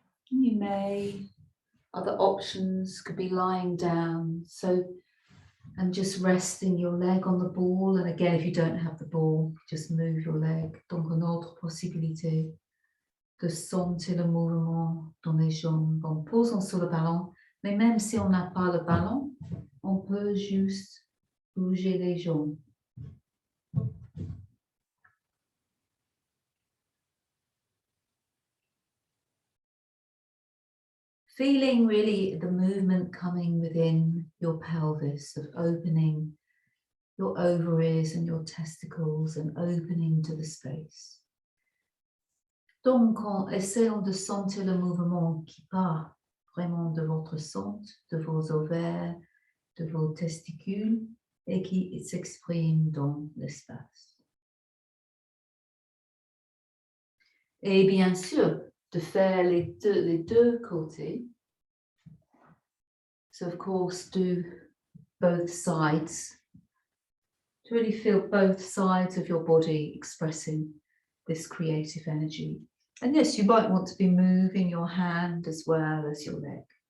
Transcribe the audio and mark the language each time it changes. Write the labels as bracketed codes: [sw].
[en] You may, other options could be lying down, and just resting your leg on the ball. And again, if you don't have the ball, just move your leg. [fr] Donc, une autre possibilité de sentir le mouvement dans les jambes en posant sur le ballon. Mais même si on n'a pas le ballon, on peut juste bouger les jambes. [en] Feeling really the movement coming within your pelvis, of opening your ovaries and your testicles and opening to the space. [fr] Donc, en essayant de sentir le mouvement qui part vraiment de votre centre, de vos ovaires, de vos testicules et qui s'exprime dans l'espace. Et bien sûr, de faire les deux côtés. [en] So of course, do both sides. To really feel both sides of your body expressing this creative energy. And yes, you might want to be moving your hand as well as your leg.